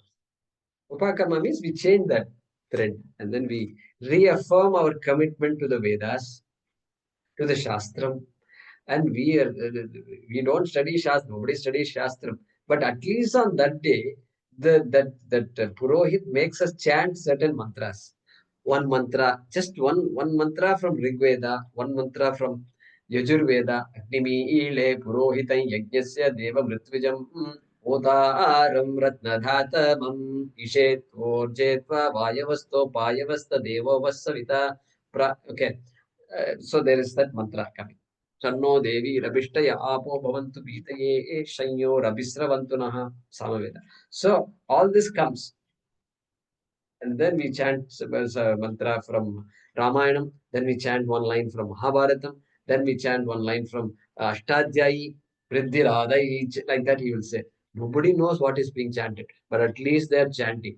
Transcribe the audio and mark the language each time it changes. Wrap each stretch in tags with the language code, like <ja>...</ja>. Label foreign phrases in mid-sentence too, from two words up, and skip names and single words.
<en>Upakarma means we change that thread and then we reaffirm our commitment to the Vedas, to the Shastram, and we don't study Shastram. Nobody studies Shastram, but at least on that day, that Purohit makes us chant certain mantras. One mantra, just one mantra from Rig Veda, one mantra from Yajurveda,</en> <sa>अग्निमीळे पुरोहितं यज्ञस्य देवमृत्विजं होतारं रत्नधातमम् इषे त्वोर्जे त्वा वायवस्थ उपायवस्थ देवो वः सविता.</sa> <en>Okay, so there is that mantra coming.</en> <sa>शं नो देवीरभिष्टय आपो भवन्तु पीतये शं योरभिस्रवन्तु नः सामवेद.</sa> <en>So all this comes. And then we chant a mantra from Ramayanam, then we chant one line from Mahabharatam, then we chant one line from Ashtadhyayi, Vriddhiradai, like that he will say. Nobody knows what is being chanted, but at least they are chanting.</en>